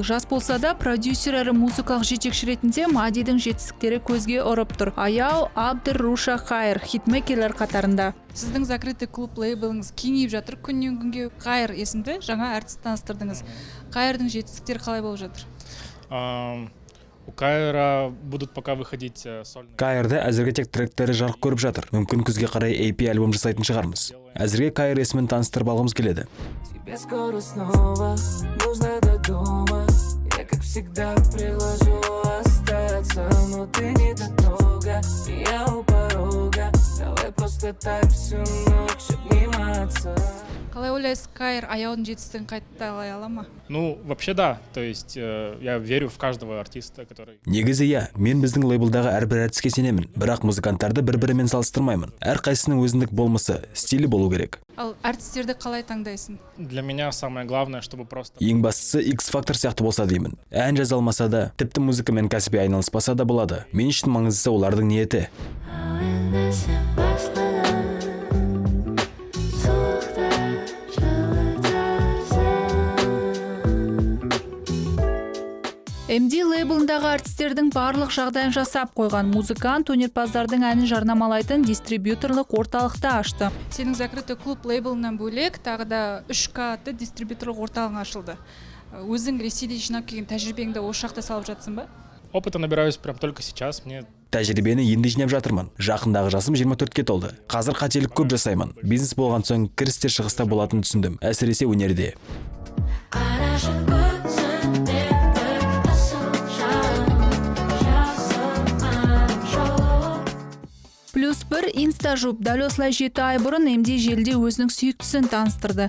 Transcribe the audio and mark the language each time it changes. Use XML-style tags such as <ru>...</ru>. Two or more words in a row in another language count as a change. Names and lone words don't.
<kk>Жас болса да продюсер әрі музыкалық жетекші ретінде Мадидің жетістіктері көзге ұрып тұр. Аяу, Абдыр, Руша, Хайр хитмейкерлер қатарында. Сіздің</kk> <ru>закрытый клуб</ru> <kk>лейбліңіз кеңейіп жатыр. Күннен күнге Хайр есімді жаңа артист таныстырдыңыз. Хайрдың жетістіктері қалай болып жатыр?</kk> <ru>У Кайра будут пока выходить сольные.</ru> <kk>Кайрда әзірге тек тректері жарық көріп жатыр. Мүмкін күзге қарай EP альбом жасайтын шығармыз. Әзірге Кайр есімін таныстырып алғымыз келеді.</kk> <ru>Тебе скоро снова нужно до дома. Я как всегда предложу остаться, но ты недолго. Я у порога. Давай просто так всю ночь обниматься.</ru> <kk>Қалай ойлайсыз, Кайр аяудың жетістігін қайталай ала ма?</kk> <ru>Ну, вообще да. То есть я верю в каждого артиста, который...</ru> <kk>Негізі я, мен біздің лейблдағы әрбір әртіске сенемін. Бірақ музыканттарды бір-бірімен салыстырмаймын. Әрқайсының өзіндік болмысы, стилі болу керек. Ал артистерді қалай таңдайсың?</kk> <ru>Для меня самое главное, чтобы просто...</ru> <kk>Ең бастысы X-фактор сияқты болса деймін. Ән жаза алмаса да, тіпті музыкамен кәсіби айналыспаса да болады. Мен үшін маңыздысы олардың ниеті. МД лейблындағы артистердің барлық жағдайын жасап қойған. Музыкант өнерпаздардың әнін жарнамалайтын дистрибьюторлық орталықты ашты. Сенің</kk> <ru>закрытый клуб</ru> <kk>лейблынан бөлек тағы да 3К атты дистрибьюторлық орталығы ашылды. Өзің Ресейде жинап келген тәжірибеңді осы жақта салып жатсың ба?</kk> <ru>Опыта набираюсь прям только сейчас. Мне</ru> <kk>Тәжірибені енді жинап жатырмын. Жақындағы жасым 24-ке толды. Қазір қателік көп жасаймын. Бизнес болған соң кірістер шығыста болатынын түсіндім. Әсіресе өнерде. +1 инстажуп дәл осылай 7 ай бұрын МД желіде өзінің сүйіктісін таныстырды.</kk>